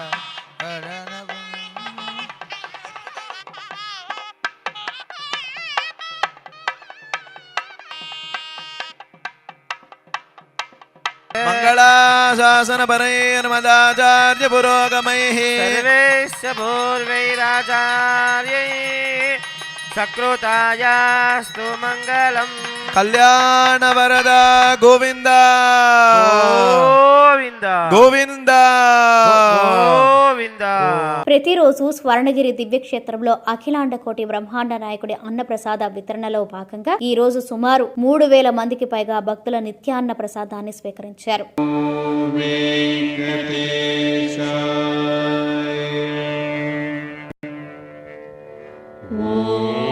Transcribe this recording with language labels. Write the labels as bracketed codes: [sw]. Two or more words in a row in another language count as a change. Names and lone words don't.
[sa] मंगलाशासन परे नर्मदाचार्य पुरोगमैः सर्वैश्च पूर्वैराचार्यैः सकृतायास्तु मंगलम् कल्याण वरदा गोविंद गोविंद गोविंद [te] గోవింద ప్రతిరోజు స్వర్ణగిరి దివ్యక్షేత్రంలో అఖిలాండ కోటి బ్రహ్మాండ నాయకుడి అన్నప్రసాద వితరణలో భాగంగా ఈ రోజు సుమారు 3,000 మందికి పైగా భక్తుల నిత్యాన్న ప్రసాదాన్ని స్వీకరించారు. ఓం